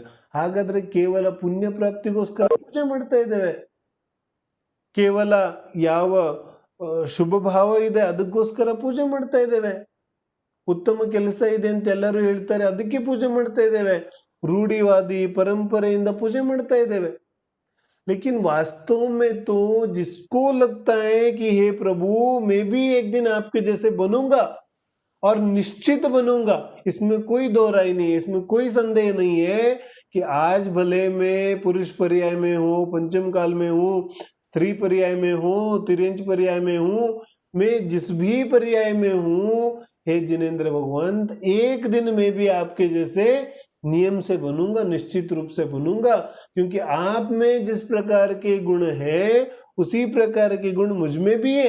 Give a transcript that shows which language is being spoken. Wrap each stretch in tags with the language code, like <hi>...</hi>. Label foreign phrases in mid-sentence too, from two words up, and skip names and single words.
<kn>ಹಾಗಾದ್ರೆ ಕೇವಲ ಪುಣ್ಯ ಪ್ರಾಪ್ತಿಗೋಸ್ಕರ ಪೂಜೆ ಮಾಡ್ತಾ ಇದ್ದೇವೆ. ಕೇವಲ ಯಾವ ಶುಭ ಭಾವ ಇದೆ ಅದಕ್ಕೋಸ್ಕರ ಪೂಜೆ ಮಾಡ್ತಾ ಇದ್ದೇವೆ. ಉತ್ತಮ ಕೆಲಸ ಇದೆ ಅಂತ ಎಲ್ಲರೂ ಹೇಳ್ತಾರೆ ಅದಕ್ಕೆ ಪೂಜೆ ಮಾಡ್ತಾ ಇದ್ದೇವೆ. ರೂಢಿವಾದಿ ಪರಂಪರೆಯಿಂದ ಪೂಜೆ ಮಾಡ್ತಾ ಇದ್ದೇವೆ.</kn> <hi>लेकिन वास्तव में तो जिसको लगता है कि हे प्रभु मैं भी एक दिन आपके जैसे बनूंगा और निश्चित बनूंगा, इसमें कोई दो राय नहीं है, इसमें कोई संदेह नहीं है कि आज भले मैं पुरुष पर्याय में हूँ, पंचम काल में हूँ, स्त्री पर्याय में हूँ, तिर्यंच पर्याय में हूँ, मैं जिस भी पर्याय में हूँ, हे जिनेंद्र भगवंत, एक दिन मैं भी आपके जैसे नियम से बनूंगा, निश्चित रूप से बनूंगा, क्योंकि आप में जिस प्रकार के गुण है उसी प्रकार के गुण मुझ में भी है.</hi>